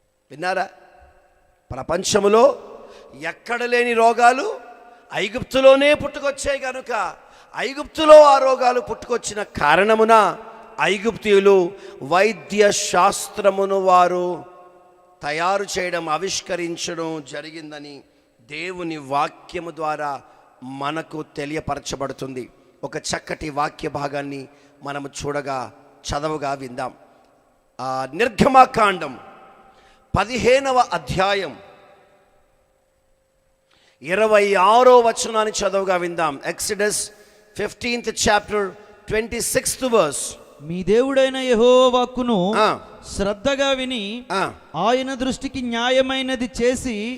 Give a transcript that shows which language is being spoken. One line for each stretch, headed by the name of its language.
Telugu: విన్నారా? ప్రపంచంలో ఎక్కడ లేని రోగాలు ఐగుప్తులోనే పుట్టుకొచ్చాయి కనుక, ఐగుప్తులో ఆ రోగాలు పుట్టుకొచ్చిన కారణమున ఐగుప్తీయులు వైద్య శాస్త్రమును వారు తయారు చేయడం, ఆవిష్కరించడం జరిగిందని దేవుని వాక్యము ద్వారా మనకు తెలియపరచబడుతుంది. ఒక చక్కటి వాక్య భాగాన్ని మనము చదవగా విందాం. నిర్గమకాండం 15వ అధ్యాయం 26వ వచనాన్ని చదవగా విందాం.
English: Exodus 15th chapter 26th verse.
Telugu: మీ దేవుడైన యెహోవా వాక్కును శ్రద్ధగా విని ఆయన దృష్టికి న్యాయమైనది చేసి,